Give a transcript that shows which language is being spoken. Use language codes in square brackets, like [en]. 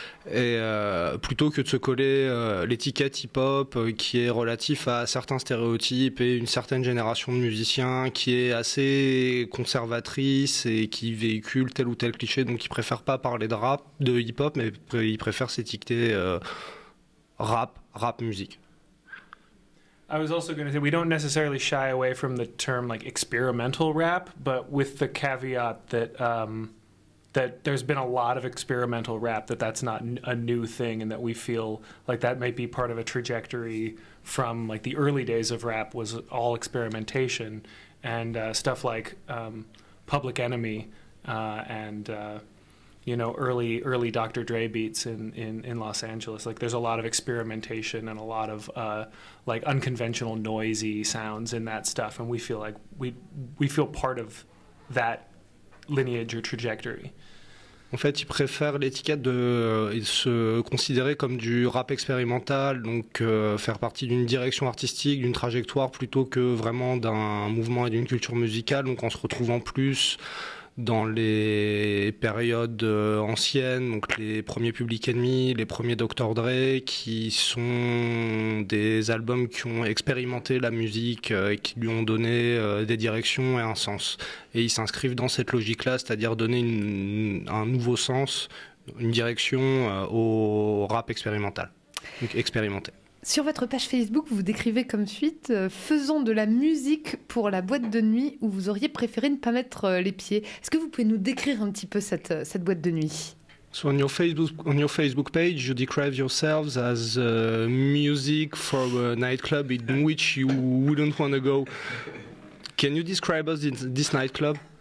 [fr] Et plutôt que de se coller l'étiquette hip-hop qui est relatif à certains stéréotypes et une certaine génération de musiciens qui est assez conservatrice et qui véhicule tel ou tel cliché, donc ils préfèrent pas parler de hip-hop, mais ils préfèrent s'étiqueter rap musique. [en] I was also going to say we don't necessarily shy away from the term like experimental rap, but with the caveat that there's been a lot of experimental rap, that's not a new thing, and that we feel like that might be part of a trajectory from like the early days of rap was all experimentation, and stuff like Public Enemy and early Dr. Dre beats in Los Angeles. Like there's a lot of experimentation and a lot of like unconventional noisy sounds in that stuff, and we feel like we feel part of that lineage or trajectory. [fr] En fait, ils préfèrent l'étiquette de se considérer comme du rap expérimental, donc faire partie d'une direction artistique, d'une trajectoire, plutôt que vraiment d'un mouvement et d'une culture musicale. Donc en se retrouvant plus dans les périodes anciennes, donc les premiers Public Enemy, les premiers Dr. Dre, qui sont des albums qui ont expérimenté la musique et qui lui ont donné des directions et un sens. Et ils s'inscrivent dans cette logique-là, c'est-à-dire donner un nouveau sens, une direction au rap expérimental, donc expérimenté. Sur votre page Facebook, vous vous décrivez comme suite faisant de la musique pour la boîte de nuit où vous auriez préféré ne pas mettre les pieds. Est-ce que vous pouvez nous décrire un petit peu cette boîte de nuit? [en] So on your Facebook page, you describe yourselves as music for a nightclub in which you wouldn't want to go. Can you describe us this nightclub?